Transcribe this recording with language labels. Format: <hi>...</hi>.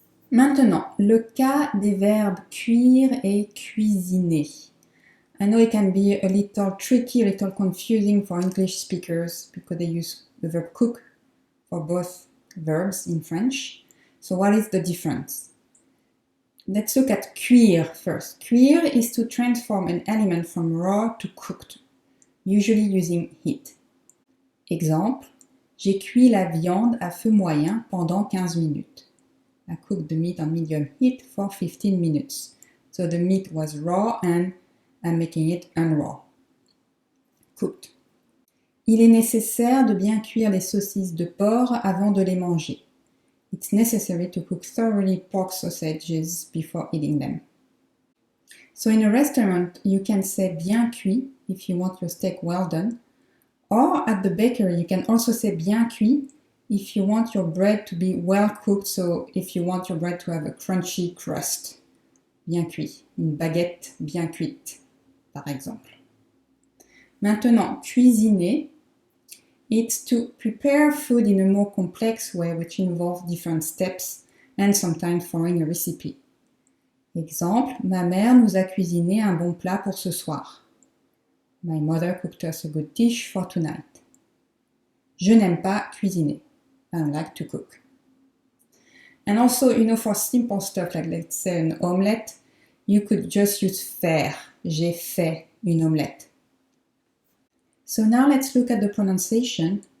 <fr>Maintenant, le cas des verbes cuire et cuisiner.</fr> <en>I know it can be a little tricky, a little confusing for English speakers because they use the verb cook for both verbs in French. So what is the difference? Let's look at cuire first. Cuire is to transform an element from raw to cooked, usually using heat.</en> <fr>Exemple, j'ai cuit la viande à feu moyen pendant 15 minutes.</fr> <en>I cooked the meat on medium heat for 15 minutes. So the meat was raw and I'm making it unraw. Cooked.</en> <fr>Il est nécessaire de bien cuire les saucisses de porc avant de les manger.</fr> <en>It's necessary to cook thoroughly pork sausages before eating them. So in a restaurant, you can say bien cuit if you want your steak well done. Or at the bakery, you can also say bien cuit if you want your bread to be well cooked, so if you want your bread to have a crunchy crust.</en> <fr>Bien cuit. Une baguette bien cuite, par exemple. Maintenant, cuisiner.</fr> <en>It's to prepare food in a more complex way, which involves different steps and sometimes following a recipe.</en> <fr>Exemple, ma mère nous a cuisiné un bon plat pour ce soir.</fr> <en>My mother cooked us a good dish for tonight.</en> <fr>Je n'aime pas cuisiner.</fr> <en>I don't like to cook. And also, for simple stuff like, let's say, an omelette, you could just use faire.</en> <fr>J'ai fait une omelette.</fr> <en>So now let's look at the pronunciation.</en>